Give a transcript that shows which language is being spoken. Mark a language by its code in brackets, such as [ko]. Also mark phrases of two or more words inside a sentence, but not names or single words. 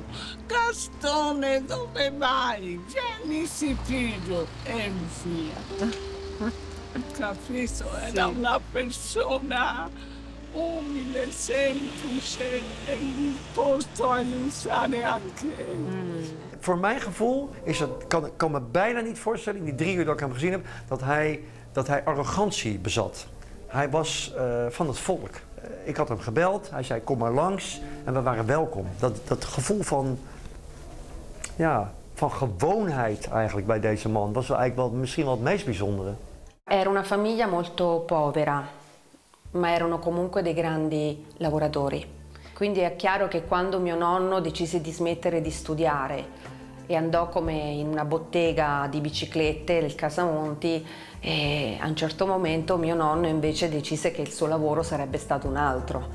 [it] Gastone, dove vai? Vieni Sipiro e via. Capito? Era una persona umile, semplice e un posto a aiutare anche. [nl] Voor mijn gevoel is het, kan me bijna niet voorstellen, in die 3 uur dat ik hem gezien heb, dat hij arrogantie bezat. Hij was van het volk. Ik had hem gebeld, hij zei kom maar langs en we waren welkom. Dat gevoel van gewoonheid eigenlijk bij deze man was eigenlijk misschien wel het meest bijzondere. [it] Era una famiglia molto povera, ma erano comunque dei grandi lavoratori. Quindi è chiaro che quando mio nonno decise di smettere di studiare e andò come in una bottega di biciclette, il Casamonti, e a un certo momento mio nonno invece decise che il suo lavoro sarebbe stato un altro.